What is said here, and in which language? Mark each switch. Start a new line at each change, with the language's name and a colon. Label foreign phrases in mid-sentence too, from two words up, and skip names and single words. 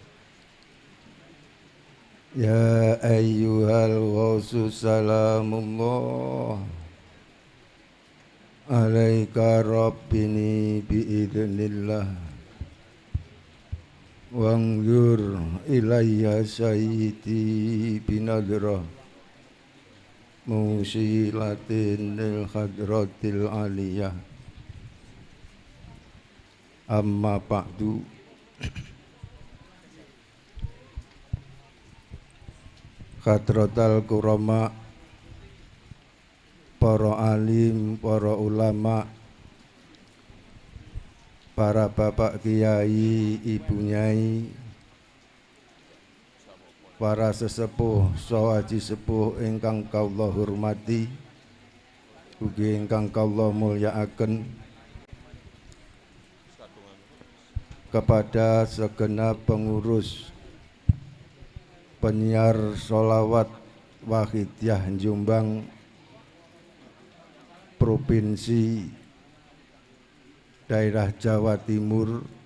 Arabic: يا أيها الغوث سلام الله عليك ربني بإذن الله وانظر إلي سيدي بنظرة موصلة للحضرة العلية أما بعد. حضرات الكرماء,
Indonesian: para alim, para ulama, para bapak kiai, ibu nyai,
Javanese: para sesepuh, sahaji sepuh ingkang kaula hormati, ugi ingkang kaula mulyakaken,
Indonesian: kepada segenap pengurus penyiar sholawat Wahidiyah Jombang Provinsi Daerah Jawa Timur